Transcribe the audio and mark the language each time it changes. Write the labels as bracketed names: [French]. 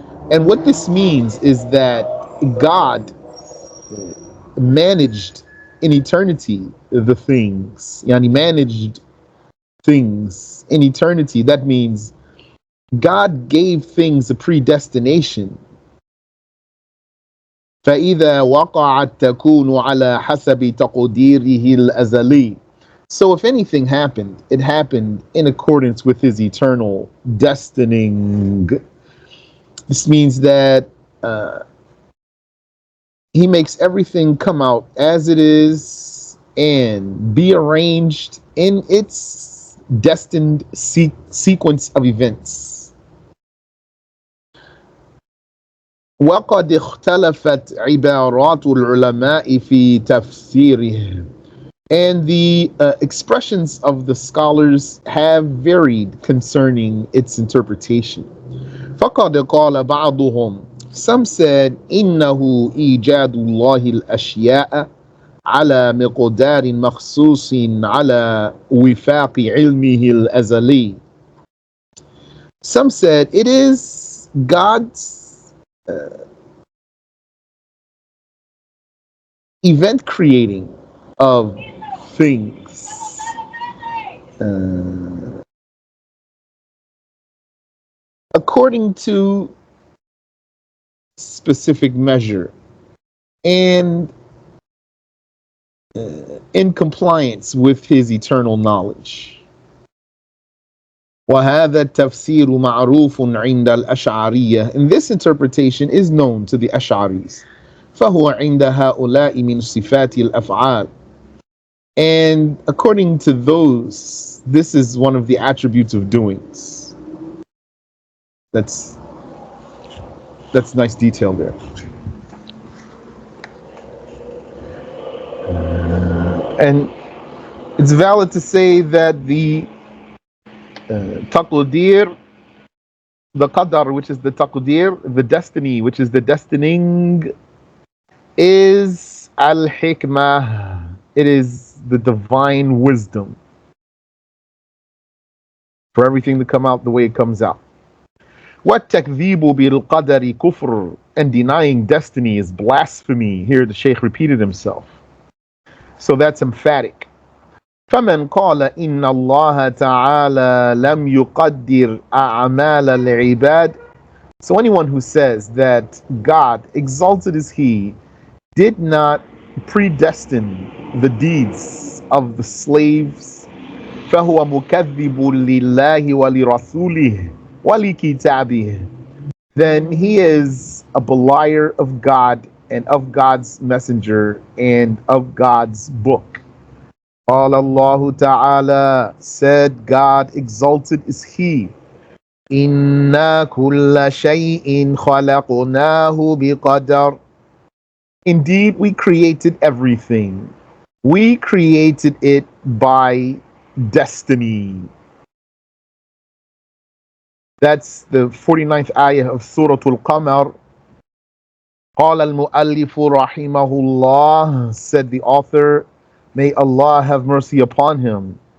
[English] And what this means is that God managed in eternity the things. Yani managed things in eternity. That means God gave things a predestination. [Arabic] فإذا وقعت تكون على حسب تقديره الأزلي. [English] So if anything happened, it happened in accordance with his eternal destining. This means that he makes everything come out as it is and be arranged in its destined sequence of events. [Arabic] وقد اختلفت عبارات العلماء في تفسيره. [English] And the expressions of the scholars have varied concerning its interpretation. [Arabic] فقد قال بعضهم, [English] some said, [Arabic] إنه إيجاد الله الأشياء على مقدار مخصوص على وفاق علمه الأزلي. [English] Some said it is God's event creating of things according to specific measure and in compliance with his eternal knowledge. [Arabic] وهذا التفسير معروف عند الأشعرية. [English] And this interpretation is known to the Ash'aris. [Arabic] فهو عند هؤلاء من صفات الأفعال. [English] And according to those, this is one of the attributes of doings. That's nice detail there. And it's valid to say that the taqdir, the qadar, which is the taqdir, the destiny, which is the destining, is al-hikmah. It is the divine wisdom for everything to come out the way it comes out. [Arabic] وَالتَّكْذِيبُ بِالْقَدَرِ كُفْرٌ. [English] And denying destiny is blasphemy. Here the Shaykh repeated himself. So that's emphatic. [Arabic] فمن قال إن الله تعالى لم يقدر أعمال العباد. [English] So anyone who says that God, exalted is He, did not predestine the deeds of the slaves, [Arabic] فهو مكذب لله ولرسوله ولكتابه. [English] Then he is a belier of God and of God's messenger and of God's book. [Arabic] قال الله تعالى, [English] said God, exalted is He, [Arabic] إِنَّا كُلَّ شَيْءٍ خَلَقْنَاهُ بِقَدَرٍ. [English] Indeed, we created everything. We created it by destiny. That's the 49th ayah of Surah Al-Qamar. [Arabic] قال المؤلف رحمه الله, [English] said the author, may Allah have mercy upon him.